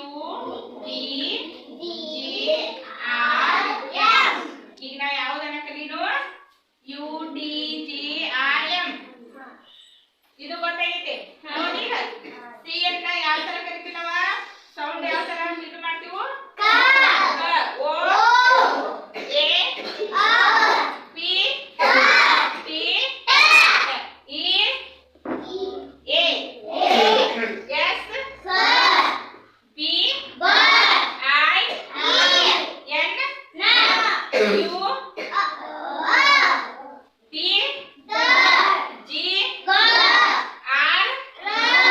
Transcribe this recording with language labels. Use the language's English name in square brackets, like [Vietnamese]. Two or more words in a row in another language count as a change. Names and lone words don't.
[English] UDGRM. [Kannada] ಈಗ ನಾವು ಯಾವ್ದನ್ನ ಕಲೀನು? UDGRM. ಇದು ಗೊತ್ತಾಗೈತೆ ನೋಡಿಲ್ಲ? ಸಿ ಅಂತ ಯಾವ ತರ ಕರಿತೀವಿ ನಾವ? ಸೌಂಡ್ ಯಾವ ತರ ಇದು ಮಾಡ್ತೀವಿ? [English] O A P T E A S P I N U T G R